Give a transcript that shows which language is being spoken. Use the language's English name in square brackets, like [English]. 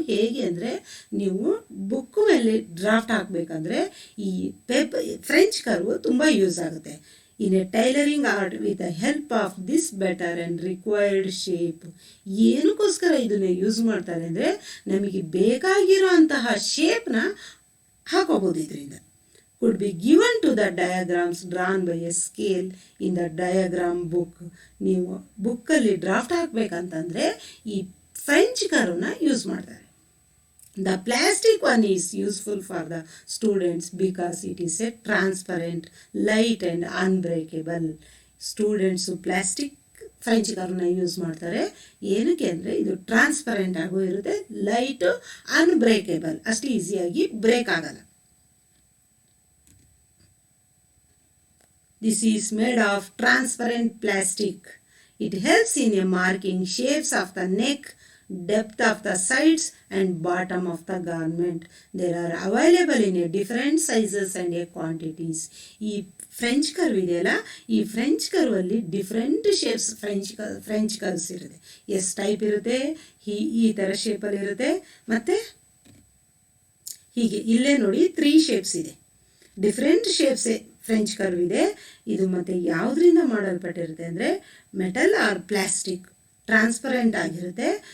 [Kannada] ಹೇಗೆ ಅಂದರೆ ನೀವು ಬುಕ್ ಮೇಲೆ ಡ್ರಾಫ್ಟ್ ಹಾಕಬೇಕಂದ್ರೆ ಈ ಫ್ರೆಂಚ್ ಕರ್ವ್ ತುಂಬ ಯೂಸ್ ಆಗುತ್ತೆ. [English] In a tailoring art with the help of this better and required shape. [Kannada] ಏನಕ್ಕೋಸ್ಕರ ಇದನ್ನು ಯೂಸ್ ಮಾಡ್ತಾರೆ ಅಂದರೆ ನಮಗೆ ಬೇಕಾಗಿರೋ ಅಂತಹ ಶೇಪ್ನ ಹಾಕೋಬೋದು. [English] ಇದರಿಂದ could be given to the diagrams drawn by a scale in the diagram book. [Kannada] ನೀವು ಬುಕ್ಕಲ್ಲಿ ಡ್ರಾಫ್ಟ್ ಹಾಕಬೇಕಂತಂದರೆ ಈ ಫ್ರೆಂಚ್ ಕರ್ವ್ನ ಯೂಸ್ ಮಾಡ್ತಾರೆ. [English] The plastic one is useful for the students because it is a transparent, light and unbreakable. [Kannada] Students plastic French ಕರ್ವ್ನ use ಮಾಡ್ತಾರೆ. ಏನಕ್ಕೆ ಅಂದರೆ ಇದು ಟ್ರಾನ್ಸ್ಪರೆಂಟ್ ಆಗೋ ಇರುತ್ತೆ, ಲೈಟು, ಅನ್ಬ್ರೇಕೇಬಲ್, ಅಷ್ಟು ಈಸಿಯಾಗಿ ಬ್ರೇಕ್ ಆಗಲ್ಲ. [English] This is made of transparent plastic. It helps in a marking shapes of the neck, depth of the sides and bottom of the garment. They are available in a different sizes and a quantities. [Kannada] ಈ French curve ಇದೆಯಲ್ಲ, ಈ French ಕರ್ವಲ್ಲಿ different shapes French curves ಇರುತ್ತೆ. S type ಇರುತ್ತೆ, ಈ ಥರ ಶೇಪಲ್ಲಿ ಇರುತ್ತೆ, ಮತ್ತು ಹೀಗೆ ಇಲ್ಲೇ ನೋಡಿ 3 ಶೇಪ್ಸ್ ಇದೆ. ಡಿಫ್ರೆಂಟ್ ಶೇಪ್ಸೇ ಫ್ರೆಂಚ್ ಕರ್ವ್ ಇದೆ. ಇದು ಮತ್ತು ಯಾವುದರಿಂದ ಮಾಡಲ್ಪಟ್ಟಿರುತ್ತೆ ಅಂದರೆ ಮೆಟಲ್ ಆರ್ ಪ್ಲಾಸ್ಟಿಕ್, ಟ್ರಾನ್ಸ್ಪರೆಂಟ್ ಆಗಿರುತ್ತೆ.